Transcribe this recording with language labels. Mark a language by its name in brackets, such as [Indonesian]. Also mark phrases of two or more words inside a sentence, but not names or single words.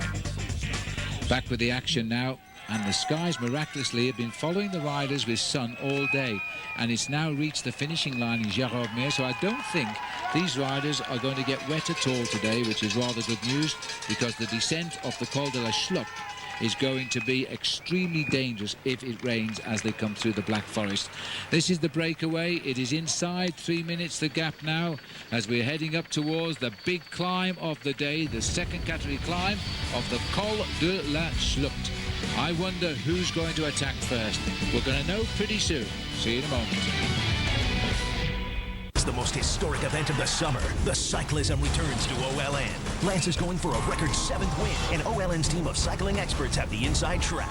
[English] Back with the action now, and the skies miraculously have been following the riders with sun all day, and it's now reached the finishing line in Jaromir, so I don't think these riders are going to get wet at all today, which is rather good news, because the descent of the Col de la Choucte is going to be extremely dangerous if it rains as they come through the Black Forest. This is the breakaway. It is inside 3 minutes, the gap now, as we're heading up towards the big climb of the day, the second category climb of the Col de la Choucte. I wonder who's going to attack first. We're going to know pretty soon. See you in a moment. It's the most historic event of the summer. The cyclism returns to OLN. Lance is going for a record 7th win, and OLN's team of cycling experts have the inside track.